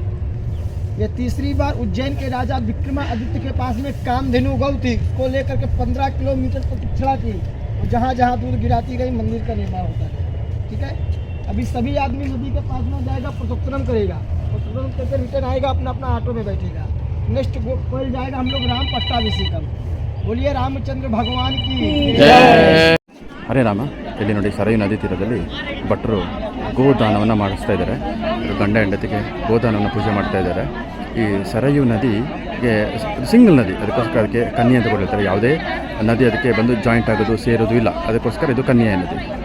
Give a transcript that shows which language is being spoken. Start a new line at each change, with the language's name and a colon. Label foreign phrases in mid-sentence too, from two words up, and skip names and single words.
Hindi: ये तीसरी बार उज्जैन के राजा विक्रमादित्य के पास में कामधेनु गौ थी, को लेकर के 15 किलोमीटर प्रतिष्ठा की, और जहाँ जहाँ दूध गिराती गई मंदिर का निर्माण होता है। ठीक है, अभी सभी आदमी नदी के पास में जाएगा, प्रोत्तरम करेगा, प्रोत्तरम करके रिटर्न आएगा, अपना अपना ऑटो में बैठेगा। नेक्स्ट कोई जाएगा हम लोग राम पट्टाभिषेकम। बोलिए रामचंद्र भगवान की
Kannada: ಹರೇ ರಾಮ. ಇಲ್ಲಿ ನೋಡಿ ಸರಯೂ ನದಿ ತೀರದಲ್ಲಿ ಭಟ್ರು ಗೋದಾನವನ್ನು ಮಾಡಿಸ್ತಾ ಇದ್ದಾರೆ. ಗಂಡ ಹೆಂಡತಿಗೆ ಗೋದಾನವನ್ನು ಪೂಜೆ ಮಾಡ್ತಾ ಇದ್ದಾರೆ. ಈ ಸರಯೂ ನದಿಗೆ ಸಿಂಗಲ್ ನದಿ, ಅದಕ್ಕೋಸ್ಕರ ಅದಕ್ಕೆ ಕನ್ಯೆ ಅಂತ ಕೊಟ್ಟಿರ್ತಾರೆ. ಯಾವುದೇ ನದಿ ಅದಕ್ಕೆ ಬಂದು ಜಾಯಿಂಟ್ ಆಗೋದು ಸೇರೋದು ಇಲ್ಲ, ಅದಕ್ಕೋಸ್ಕರ ಇದು ಕನ್ಯೆ ನದಿ.